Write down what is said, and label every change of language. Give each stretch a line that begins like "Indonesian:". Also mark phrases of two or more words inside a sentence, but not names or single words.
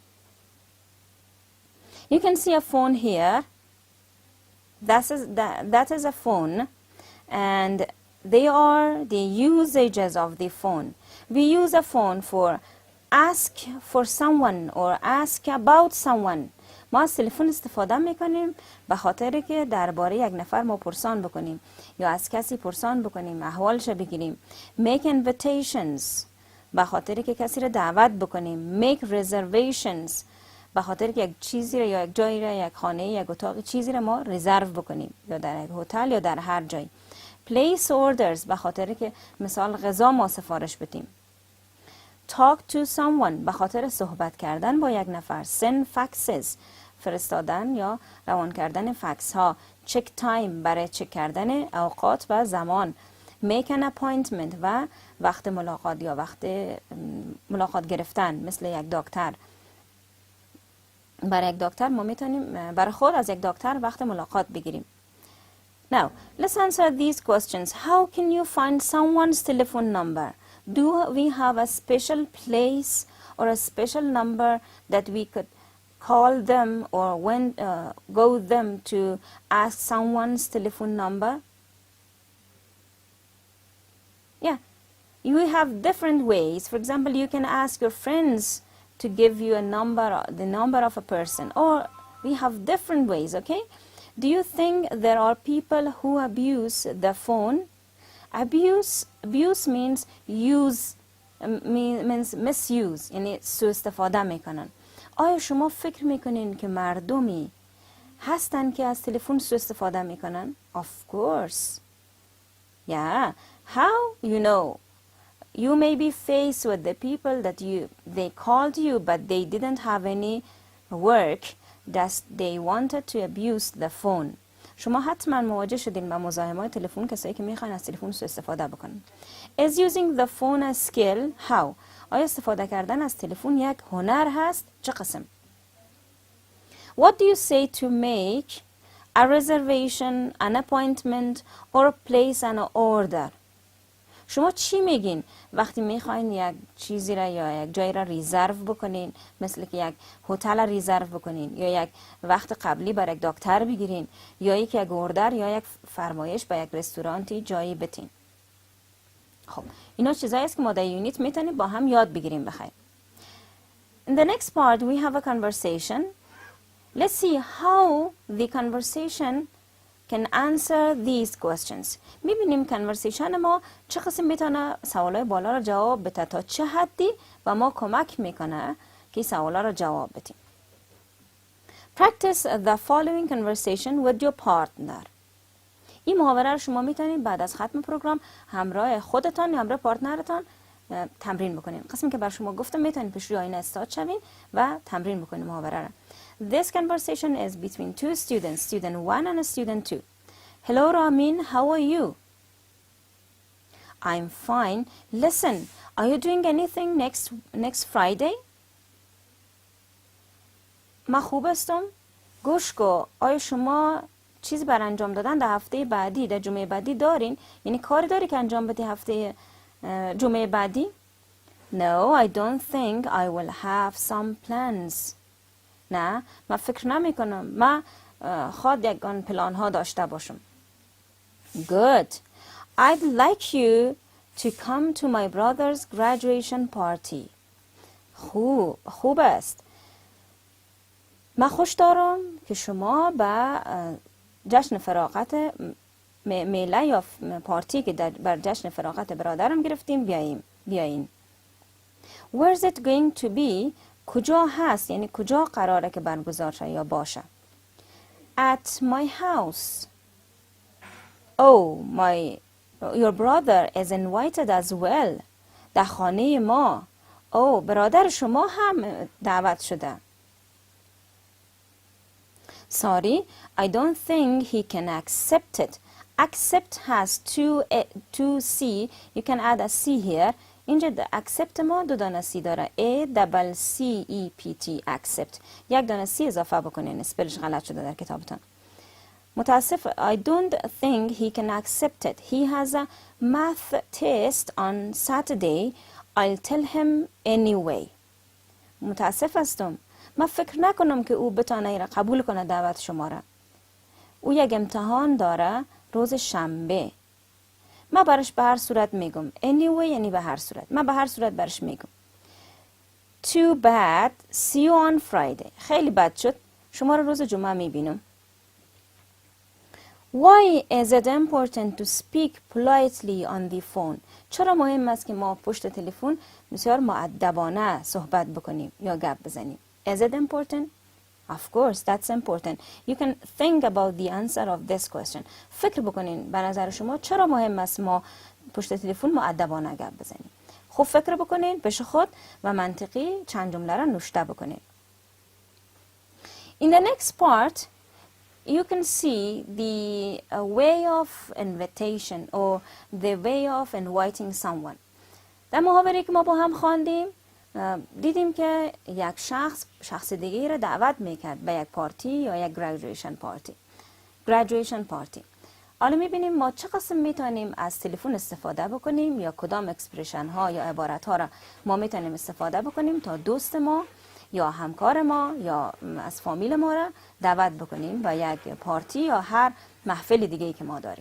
English: You can see a phone here. That is a phone, and they are the usages of the phone. We use a phone for ask for someone or ask about someone.
Persian: ما از تلفن استفاده میکنیم به خاطر که درباره یک نفر ما پرسان بکنیم یا از کسی پرسان بکنیم، احوالش بگیریم.
English: Make invitations
Persian: به خاطر که کسی را دعوت بکنیم.
English: Make reservations
Persian: به خاطر که یک چیزی را یا یک جایی را، یک خانه، یک اتاق، چیزی را ما رزرو بکنیم، یا در یک هتل یا در هر جایی.
English: Place orders
Persian: به خاطر که مثال غذا ما سفارش بدیم.
English: Talk to someone
Persian: به خاطر صحبت کردن با یک نفر.
English: Send faxes
Persian: فرستادن یا روان کردن فکس ها.
English: Check time
Persian: برای چک کردن اوقات و زمان.
English: Make an appointment
Persian: و وقت ملاقات یا وقت ملاقات گرفتن، مثل یک دکتر. برای یک دکتر ما میتونیم برای خود از یک دکتر وقت ملاقات بگیریم.
English: Now, let's answer these questions. How can you find someone's telephone number? Do we have a special place or a special number that we could call them or when go them to ask someone's telephone number? Yeah, you have different ways. For example, you can ask your friends to give you a number, the number of a person, or we have different ways, okay? Do you think there are people who abuse the phone? Abuse means use, means misuse,
Persian: یعنی سوء استفاده میکنن. آیا شما فکر میکنین که مردمی هستن که از تلفن سوء استفاده میکنن؟
English: Of course. Yeah. How? You know, you may be faced with the people that they called you but they didn't have any work, that they wanted to abuse the phone.
Persian: شما حتما مواجه شدین با مزاحمای تلفن، کسایی که میخوان از تلفن سوء استفاده بکنن.
English: Is using the phone a skill? How?
Persian: آیا استفاده کردن از تلفن یک هنر هست؟ چه قسم؟
English: What do you say to make a reservation, an appointment or place an order?
Persian: شما چی میگین وقتی میخواین یک چیزی را یا یک جایی را ریزرو بکنین، مثل که یک هتل را ریزرو بکنین یا یک وقت قبلی برای یک دکتر بگیرین یا یک اوردر یا یک فرمایش به یک رستورانتی جایی بتین؟ خب اینا چیزایی است که ما در یونیت میتونیم با هم یاد بگیریم بخیر.
English: In the next part we have a conversation. Let's see how the conversation can answer these questions.
Persian: میبینیم conversation ما چه قسم میتونه سوالای بالا را جواب بده، تا چه حدی و ما کمک میکنه که سوالا را جواب بدیم.
English: Practice the following conversation with your partner.
Persian: این محاوره رو شما میتونید بعد از ختم پروگرام همراه خودتان یا همراه پارتنرتان تمرین بکنید. قسمی که بر شما گفتم میتونید پیش روی آینه استاد شوین و تمرین بکنید محاوره را.
English: This conversation is between two students, student 1 and student 2. Hello Ramin, how are you? I'm fine. Listen, are you doing anything next Friday?
Persian: من خوب هستم. گوش کو، آیا شما چیزی بر انجام دادن در هفته بعدی، در جمعه بعدی دارین؟ یعنی کاری داری که انجام بدی هفته جمعه بعدی؟
English: No, I don't think I will have some plans.
Persian: نه، من فکر نمی کنم. من خواهد یکان پلان ها داشته باشم.
English: Good. I'd like you to come to my brother's graduation party.
Persian: خوب است. من خوش دارم که شما به جشن فراغت میله یا پارتی که بر جشن فراغت برادرم گرفتیم بیاین.
English: Where's it going to be؟
Persian: کجا هست؟ یعنی کجا قراره که برگزار شه یا باشه؟
English: At my house. Oh, your brother is invited as well.
Persian: در خانه ما. برادر شما هم دعوت شده.
English: Sorry, I don't think he can accept it. Accept has two C. You can add a C here.
Persian: اینجا accept ما دو دانه C داره.
English: A-double-C-E-P-T accept.
Persian: یک دانه C اضافه بکنین. اسپلش غلط شده در کتابتان. متاسف.
English: I don't think he can accept it. He has a math test on Saturday. I'll tell him anyway.
Persian: متاسف هستم. من فکر نکنم که او بتانه ایره قبول کنه دعوت شما را. او یک امتحان داره روز شنبه. من برش به هر صورت میگم. Anyway یعنی به هر صورت. من به هر صورت برش میگم.
English: Too bad. See you on Friday.
Persian: خیلی بد شد. شما را روز جمعه میبینم.
English: Why is it important to speak politely on the phone?
Persian: چرا مهم است که ما پشت تلفن بسیار مؤدبانه صحبت بکنیم یا گپ بزنیم؟
English: Is it important? Of course, that's important. You can think about the answer of this question.
Persian: فکر بکنین به نظر شما چرا مهم است ما پشت تلفن مؤدبانه گپ بزنیم؟ خوب فکر بکنین پیش خود و منطقی چند جمله را نوشته بکنین.
English: In the next part, you can see the way of invitation or the way of inviting someone.
Persian: در محاوره که ما با هم خواندیم دیدیم که یک شخص دیگه را دعوت میکرد به یک پارتی یا یک
English: graduation party.
Persian: حالا میبینیم ما چه قسم میتونیم از تلفن استفاده بکنیم یا کدام اکسپرشن ها یا عبارت ها را ما میتونیم استفاده بکنیم تا دوست ما یا همکار ما یا از فامیل ما را دعوت بکنیم به یک پارتی یا هر محفل دیگه که ما داریم.